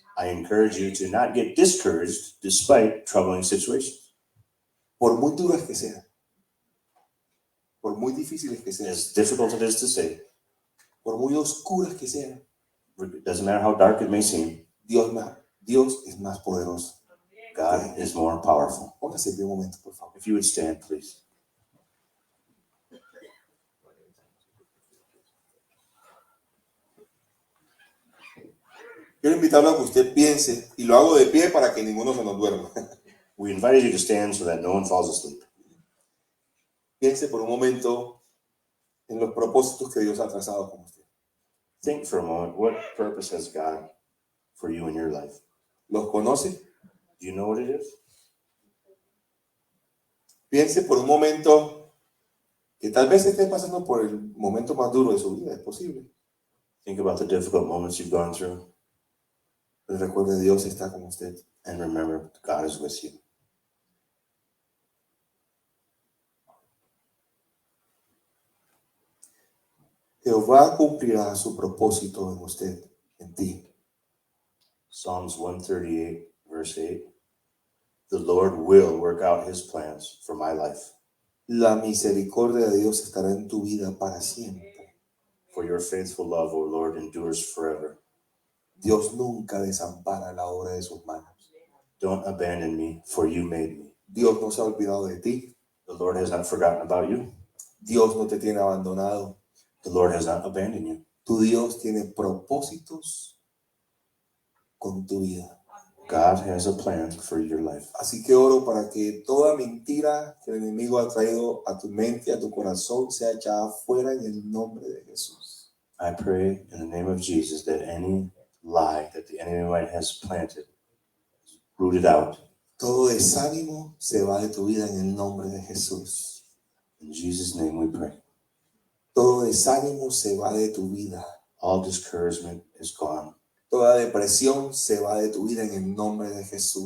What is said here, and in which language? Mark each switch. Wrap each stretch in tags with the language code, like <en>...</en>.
<en>I encourage you to not get discouraged despite troubling situations.</en> <es>Por muy duras que sean, por muy difíciles que sean,</es> <en>As difficult as it is to say,</en> <es>por muy oscuras que sean,</es> <en>it doesn't matter how dark it may seem,</en> <es>Dios es más poderoso.</es> <en>God is more powerful.</en> <es>Póngase de un momento, por favor.</es> <en>If you would stand, please.</en> <es>Quiero invitarlo a que usted piense, y lo hago de pie para que ninguno se nos duerma.</es> <en>We invited you to stand so that no one falls asleep.</en> <es>Piense por un momento en los propósitos que Dios ha trazado con usted.</es> <en>Think for a moment, what purpose has God for you in your life?</en> <es>¿Los conoce?</es> <en>Do you know what it is?</en> <es>Piense por un momento que tal vez esté pasando por el momento más duro de su vida, es posible.</es> <en>Think about the difficult moments you've gone through,</en> <es>Pero recuerde, Dios está con usted.</es> <en>and remember, God is with you.</en> <es>Jehová cumplirá su propósito en usted, en ti.</es> <en>Psalms 138, verse 8. The Lord will work out his plans for my life.</en> <es>La misericordia de Dios estará en tu vida para siempre.</es> <en>For your faithful love, O Lord, endures forever.</en> <es>Dios nunca desampara la obra de sus manos.</es> <en>Don't abandon me, for you made me.</en> <es>Dios no se ha olvidado de ti.</es> <en>The Lord has not forgotten about you.</en> <es>Dios no te tiene abandonado.</es> <en>The Lord has not abandoned you.</en> <es>Tu Dios tiene propósitos con tu vida.</es> <en>God has a plan for your life.</en> <es>Así que oro para que toda mentira que el enemigo ha traído a tu mente, a tu corazón, sea echada fuera en el nombre de Jesús.</es> <en>I pray in the name of Jesus that any lie that the enemy might has planted is rooted out.</en> <es>Todo desánimo se va de tu vida en el nombre de Jesús.</es> <en>In Jesus' name we pray.</en> <es>Todo desánimo se va de tu vida.</es> <en>All discouragement is gone.</en> <es>Toda depresión se va de tu vida en el nombre de Jesús.</es>